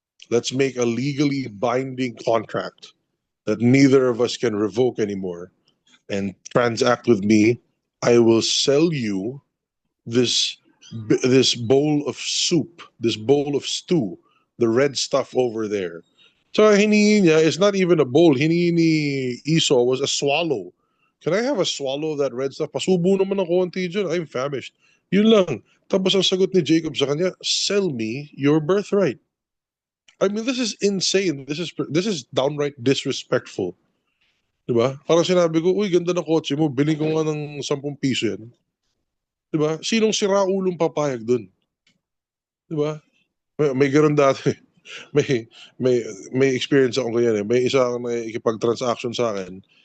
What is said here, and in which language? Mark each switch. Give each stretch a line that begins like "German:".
English: Let's make a legally binding contract that neither of us can revoke anymore and transact with me. I will sell you this this bowl of soup, this bowl of stew, the red stuff over there. So
Filipino: hiningi niya
English: is not even a bowl.
Filipino: Hiningi ni
English: Esau was a swallow. Can I have a swallow of that red stuff?
Filipino: Pasubo naman ng konti dyan.
English: I'm famished.
Filipino: Yun lang. Tapos ang sagot ni Jacob sa kanya,
English: sell me your birthright. I mean, this is insane. This is downright disrespectful.
Filipino: Diba? Parang sinabi ko, uy, ganda ng kotse mo. Biling ko nga ng 10 piso yan. Diba? Sinong siraulong papayag dun? Diba? May ganun dati. May, may experience ako ganyan eh. May isa akong nakikipag-transaction sa akin.